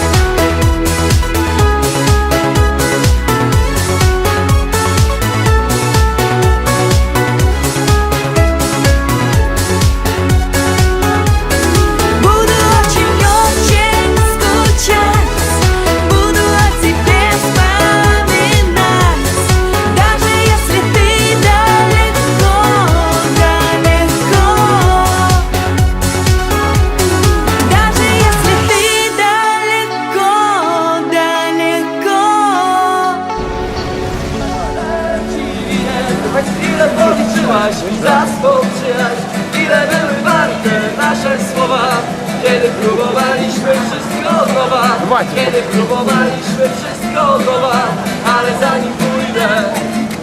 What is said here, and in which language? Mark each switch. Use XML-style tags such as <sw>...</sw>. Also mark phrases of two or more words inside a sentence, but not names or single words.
<ru>Буду очень-очень скучать, буду о тебе вспоминать, даже если ты далеко, далеко. Даже если ты далеко, далеко.</ru> <pl>Choć ile policzyłaś mi za swą przyjaźń, ile były warte nasze słowa, kiedy próbowaliśmy wszystko od nowa, kiedy próbowaliśmy wszystko od nowa, ale zanim pójdę,</pl>